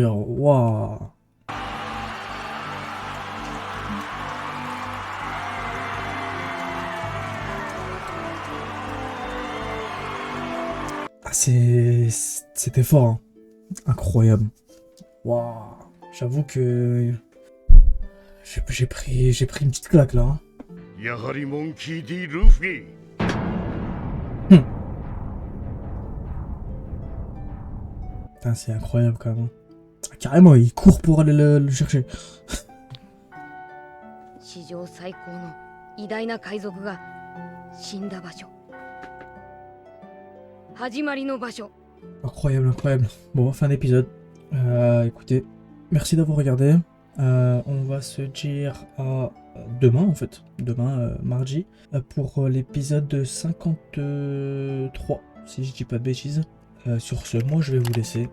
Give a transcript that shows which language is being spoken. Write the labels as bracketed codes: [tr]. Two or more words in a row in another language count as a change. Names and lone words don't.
[fr] Waouh. Ah, c'était fort. Hein. Incroyable. Waouh. J'avoue que j'ai pris une petite claque là. Hein. [ja] やはりモンキー D ルフィ。 [fr] Putain, c'est incroyable quand même. Ah, carrément, il court pour aller le chercher. [ja] 史上最高の偉大な海賊が死んだ場所。始まりの場所。 [fr] Incroyable, incroyable. Bon, fin d'épisode. Écoutez, merci d'avoir regardé. On va se dire à demain en fait, demain mardi, pour l'épisode 53, si je dis pas de bêtises. Sur ce, moi je vais vous laisser.